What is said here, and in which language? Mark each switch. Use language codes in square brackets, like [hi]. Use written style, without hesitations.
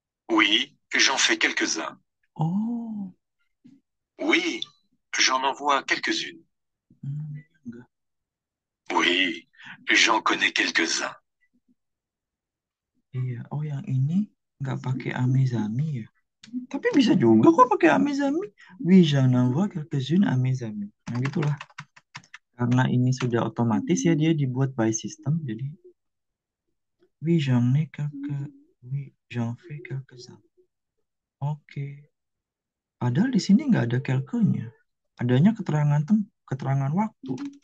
[fr] Oui, j'en fais quelques-uns. Oh, Oui, j'en envoie quelques-unes. [id] enggak. [fr] Oui, j'en connais quelques-uns. [id] Iya. Oh, yang ini nggak pakai amezami ya? Tapi bisa juga kok pakai amezami. [fr] Oui, j'en envoie quelques-unes à mes amis. [id] Nah, gitulah. Karena ini sudah otomatis ya dia dibuat [en] by system. [fr] Jadi, oui, j'en ai quelques... Oui, j'en fais quelques-uns. [id] Oke. Padahal di sini nggak ada quelques-nya. Adanya keterangan waktu.